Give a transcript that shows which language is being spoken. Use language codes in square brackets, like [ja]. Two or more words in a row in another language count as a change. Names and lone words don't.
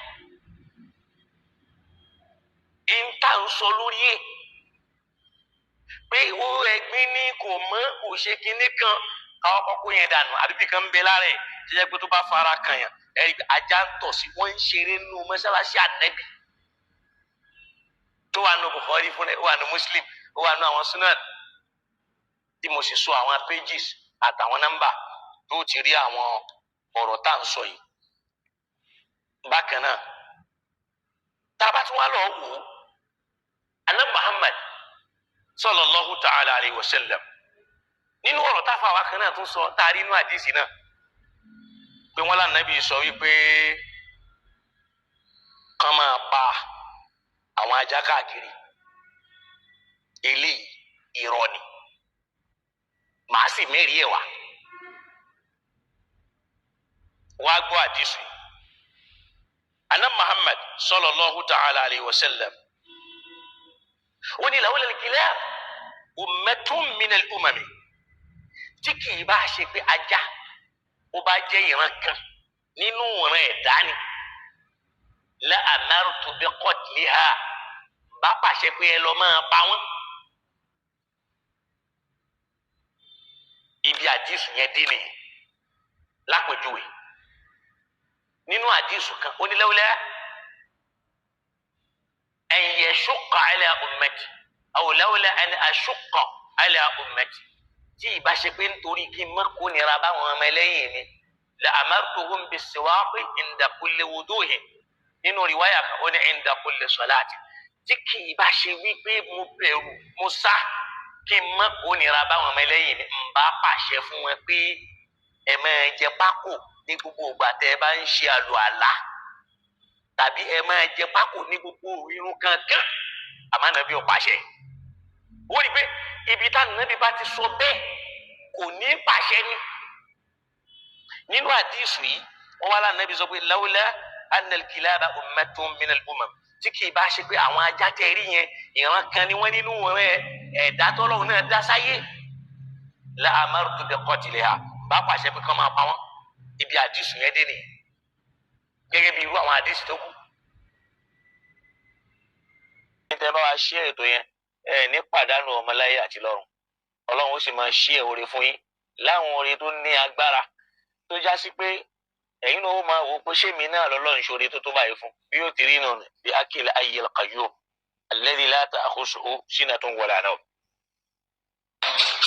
[yo] ń tà ń sọ lórí ẹ̀ pé ó ẹ̀gbin ní kò mọ́ kò ṣe kinní kan káwọn kọ́kọ́ yẹn dànù àdúgbò kan ń bẹ lára ẹ̀ tí jẹ́ pé tó bá fara kàn yàn ẹ̀rí ajá ń tọ̀ sí wọ́n ń ṣeré nínú mọ́ṣáláṣí Ànábì tó wà nù Bukhari fún ẹ̀ ó wà nù Muslim ó wà nù àwọn sunan tí mo sì sọ àwọn pages àtàwọn nọ́mbà tó ti rí àwọn ọ̀rọ̀ tá à ń sọ yìí. bákan náà tá a bá tún wá lọ wò ó Ànábì Muhammad [ar] صلى الله تعالى عليه وسلم [yo] nínú ọ̀rọ̀ táfà wa kan náà tún sọ tá a rí inú àdìsí náà pé wọ́n lánàbí sọ wípé kán máa pa àwọn ajá káàkiri eléyìí irọ́ ni màá sì mẹ́rin ẹ̀ wá gbọ́ àdìsí Ànábì Muhammad [ar] صلى الله تعالى عليه وسلم [yo] ó ní [ar] لولا الكلاب أمة من الأمم [yo] tí kì í bá ṣe pé ajá ó bá jẹ́ ìran kan nínú ìran ẹ̀dá ni [ar] لأمرت بقتلها [yo] bá pàṣẹ pé ẹ lọ máa pa wọ́n àdìsù yẹn dé nìyẹn lápèjúwe nínú àdìsù kan ó ní [ar] لولا أن يشق على أمتي أو لولا أن أشق على أمتي [yo] tí ìbá ṣe pé nítorí kí n má kó nira báwọn ọmọ ẹlẹ́yìn mi [ar] لأمرتهم بالسواك عند كل وضوء [yo] nínú rìwáyà kan ó ní [ar] عند كل صلاة [yo] tí kì í bá ṣe wípé mo bẹ̀rù mo sá kí n má kó nira báwọn ọmọ ẹlẹ́yìn mi ń bá pàṣẹ fún wọn pé ẹ máa jẹ pákó ní gbogbo ìgbà tẹ́ ẹ bá ń ṣe àlùàlá tàbí ẹ máa jẹ pákó ní gbogbo irun kankan àmọ́ Ànábì ò pàṣẹ. ó rí i pé ibi táwọn Ànábì bá ti sọ bẹ́ẹ̀ kò ní pàṣẹ ní. nínú àdìsù yìí wọ́n wá láwọn Ànábì sọ pé [ar] لولا أن الكلاب أمة من الأمم [yo] tí kì í bá ṣe pé àwọn ajá tẹ́ rí yẹn ìran kan ni wọ́n nínú ẹ̀dá tọ́lọ́run náà dá sáyé [ar] لأمرت بقتلها [yo] bá pàṣẹ pé kán máa pa wọ́n ibi àdìsù yẹn dé nìyẹn gẹ́gẹ́ bí irú àwọn àdìsù tó kù. tẹ́ bá wa ṣí ètò yẹn ní pàdánù ọmọláyé àti lọ́run ọlọ́run ó sì máa ṣí oore fún yín láwọn oore tó ní agbára tó já sí pé ẹ̀yin náà ó máa wò pé ṣé mi náà lọ́lọ́run ṣoore tó tó báyìí fún bí yóò ti rí nù bí [ar] أكل الحي القيوم الذي لا تأخذه سنة ولا نوم.